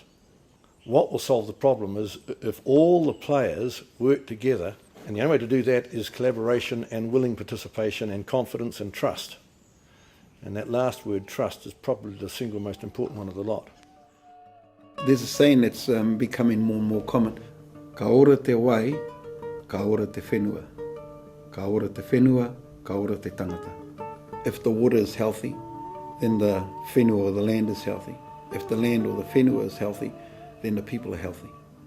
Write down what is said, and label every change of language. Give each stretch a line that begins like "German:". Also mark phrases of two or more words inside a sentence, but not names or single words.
English: What will solve the problem is if all the players work together, and the only way to do that is collaboration and willing participation and confidence and trust. And that last word, trust, is probably the single most important one of the lot. There's a saying that's becoming more and more common.
Māori: Ka ora te wai, ka ora te whenua. Ka ora te whenua, ka ora te tangata.
English: If the water is healthy, then the whenua or the land is healthy. If the land or the whenua is healthy, then the people are healthy.